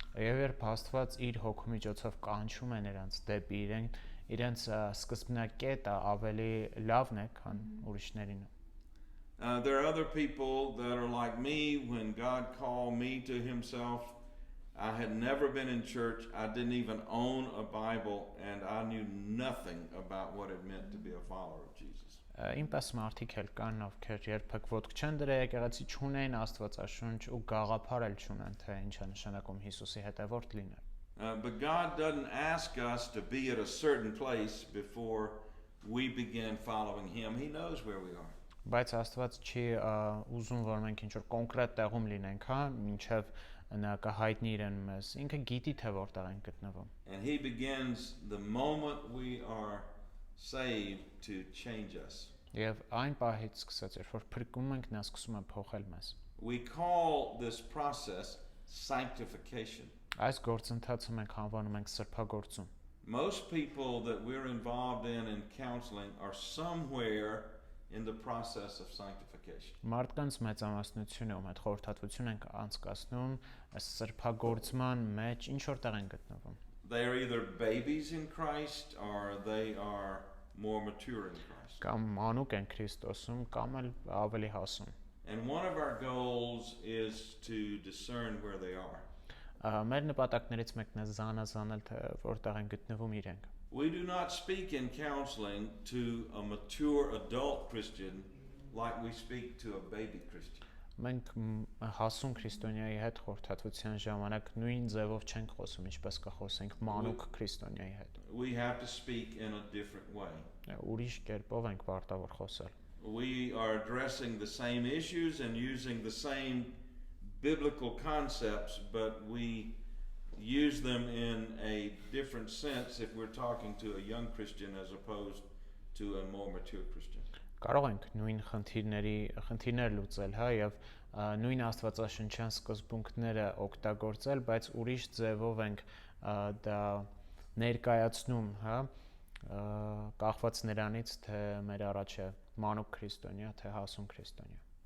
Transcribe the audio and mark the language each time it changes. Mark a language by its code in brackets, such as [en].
[hy] Եվ երբ Աստված իր հոգու միջոցով կանչում է նրանց դեպի իրենց սկզբնակետը ավելի լավն է, քան ուրիշներին։ [en] There are other people that are like me. When God called me to Himself, I had never been in church. I didn't even own a Bible, and I knew nothing about what it meant to be a follower of Jesus. [hy] Ինպես մարդիկ էլ կան, ովքեր երբեք ոտք չեն դրել եկեղեցի, չունեն Աստվածաշունչ ու գաղափար էլ չունեն, թե ինչ է նշանակում Հիսուսի հետևորդ լինել։ [en] But God doesn't ask us to be at a certain place before we begin following Him. He knows where we are. [hy] Բայց Աստված չի ուզում, որ մենք ինչ-որ կոնկրետ տեղում լինենք, մինչև նա կհայտնի իրեն մեզ։ Ինքը գիտի, թե որտեղ ենք գտնվում։ [en] And He begins the moment we are saved to change us. [hy] Եվ այն պահից սկսած, երբ որ փրկում ենք, նա սկսում է փոխել մեզ։ [en] We call this process sanctification. [hy] Այս գործընթացը մենք անվանում ենք սրբագործում։ [en] Most people that we're involved in counseling are somewhere in the process of sanctification. sanctification. [hy] Մարդկանց մեծամասնությունը ում հետ խորհրդատվություն ենք անցկացնում, սրբագործման մեջ ինչ որտեղ են գտնվում։ [en] They are either babies in Christ or they are more mature in Christ. [hy] Կամ մանուկ են Քրիստոսում, կամ էլ ավելի հասուն։ [en] And one of our goals is to discern where they are. [hy] Մեր նպատակներից մեկն է զանազանել, թե որտեղ են գտնվում իրենք։ [en] We do not speak in counseling to a mature adult Christian like we speak to a baby Christian. [hy] Մենք հասուն քրիստոնյայի հետ խորհրդատվության ժամանակ նույն ձևով չենք խոսում, ինչպես կխոսենք մանուկ քրիստոնյայի հետ։ [en] We have to speak in a different way. [hy] Ուրիշ կերպով ենք պարտավոր խոսել։ [en] We are addressing the same issues and using the same biblical concepts, but we use them in a different sense if we're talking to a young Christian as opposed to a more mature Christian. [hy] Կարող ենք նույն խնդիրներ լուծել, հա, եւ նույն աստվածաշնչյան սկզբունքները օգտագործել, բայց ուրիշ ձևով ենք դա ներկայացնում, հա, կախված նրանից, թե մեր առաջ է մանուկ քրիստոնյա, թե հասուն քրիստոնյա։